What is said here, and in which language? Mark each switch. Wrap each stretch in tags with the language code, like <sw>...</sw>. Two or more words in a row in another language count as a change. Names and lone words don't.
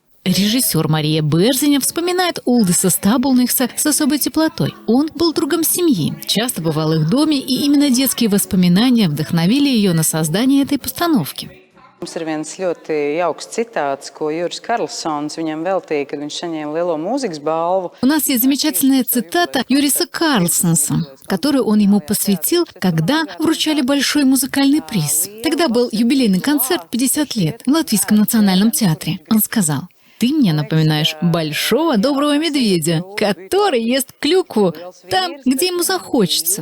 <ru>Режиссер Мария Берзиня вспоминает Улдиса Стабулникса с особой теплотой. Он был другом семьи, часто бывал в их доме, и именно детские воспоминания вдохновили ее на создание этой постановки.</ru> <lv>Mums ir viens ļoti jauks citāts, ko Juris Karlsons viņam veltīja, kad viņš saņēma lielo mūzikas balvu.</lv> <ru>У нас есть замечательная цитата Юриса Карлсонса, которую он ему посвятил, когда вручали большой музыкальный приз. Тогда был юбилейный концерт 50 лет в Латвийском национальном театре. Он сказал: «Ты мне напоминаешь большого доброго медведя, который ест клюкву там, где ему захочется.</ru>